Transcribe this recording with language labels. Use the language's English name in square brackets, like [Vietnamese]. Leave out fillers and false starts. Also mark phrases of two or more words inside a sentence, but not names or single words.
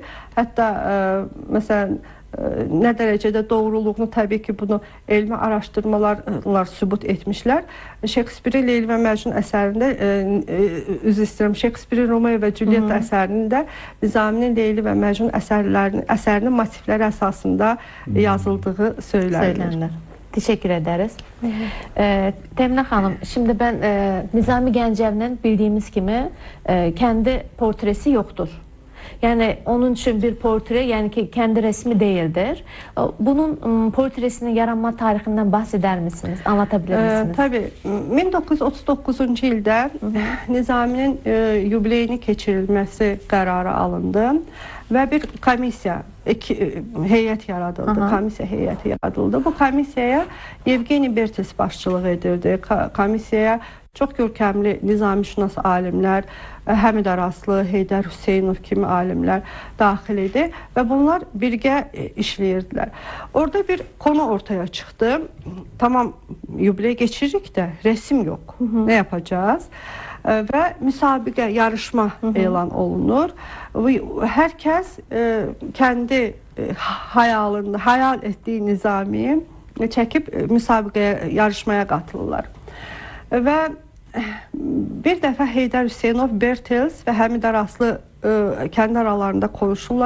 [Azerbaijani] Hətta məsələn, nə dərəcədə doğruluğunu təbii ki, bunu elmi araşdırmalar sübut etmişlər. Şekspirin Leyli və Məcnun əsərində, üzr istəyirəm, Şekspirin Romeo və Julietta əsərində Nizaminin Leyli və Məcnun əsərinin motivləri əsasında yazıldığı söylənilir. [Turkish] Teşekkür ederiz. Temne Hanım, şimdi ben Nizami Gəncəvinin bildiğimiz kimi kendi portresi yoktur. Yani onun için bir portre, yani ki kendi resmi değildir. Bunun portresinin yaranma tarihinden bahseder misiniz? Anlatabilir misiniz? Tabii. [Azerbaijani] 1939 ildə Nizaminin yubileyini keçirilməsi qərarı alındı və bir komissiya, heyət yaradıldı. Komissiya heyəti yaradıldı. Bu komissiyaya Yevgeni Bertes başçılıq edirdi. Komissiyaya çox görkəmli nizamşünas alimlər, Həmid Araslı, Heydər Hüseynov kimi alimlər daxil idi və bunlar birgə işləyirdilər. Orada bir konu ortaya çıxdı. [Turkish] Tamam, yubiley geçiririk də resim yok. Ne yapacağız? [Azerbaijani] Və müsabiqə, yarışma elan olunur. Hər kəs kendi hayalında, hayal etdiyi Nizamiyi çəkib müsabiqəyə, yarışmaya qatılırlar. Və bir dəfə Heydər Hüseynov, Bertels və Həmid Araslı kendi aralarında konuşurlar.